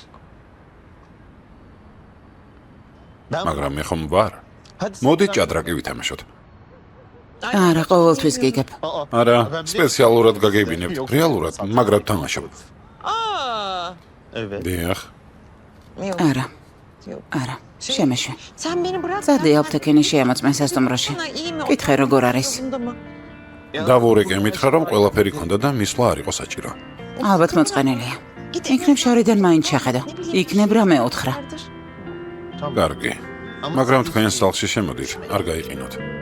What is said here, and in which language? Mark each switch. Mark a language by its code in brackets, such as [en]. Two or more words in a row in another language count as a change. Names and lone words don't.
[ka] მაგრამ მე ხომ ვარ. მოდით ჭადრაკი ვითამაშოთ. არა, ყოველთვის გიგებ. არა, სპეციალურად გაგებინებთ. რეალურად, მაგრამ თამაშობ. დიახ. არა. არა. შემეშვე. [tr] Sen beni bırak. [ka] Წადი აპტეკინი შეამოწმე სასტუმროში. კითხე როგორ არის? დავურეკე მითხრა რომ ყველაფერი ქონდა და მისვლა არ იყო საჭირო. ალბათ მოწყენილია. იქნებ შორიდან მაინც შეხედო. იქნებ რა მეოთხრა. კარგი. მაგრამ თქვენ სახლში შემოდით, არ გაიყინოთ.